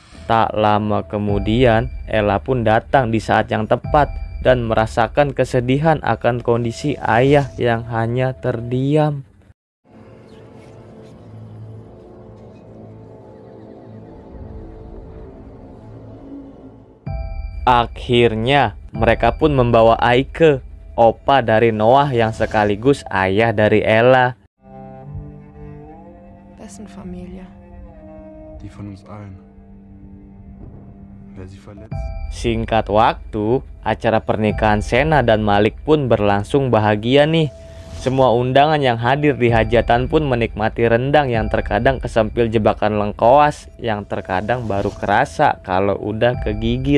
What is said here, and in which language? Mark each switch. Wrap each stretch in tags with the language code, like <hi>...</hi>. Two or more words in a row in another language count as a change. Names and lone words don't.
<id>Tak lama kemudian, Ella pun datang di saat yang tepat dan merasakan kesedihan akan kondisi ayah yang hanya terdiam. Akhirnya, mereka pun membawa Eike, opa dari Noah yang sekaligus ayah dari Ella.</id> <de>Wessen Familie? Die von uns allen. Wer sie verletzt?</de> <id>Singkat waktu, acara pernikahan Sena dan Malik pun berlangsung bahagia nih. Semua undangan yang hadir di hajatan pun menikmati rendang yang terkadang kesempil jebakan lengkoas, yang terkadang baru kerasa kalau udah kegigit.</id>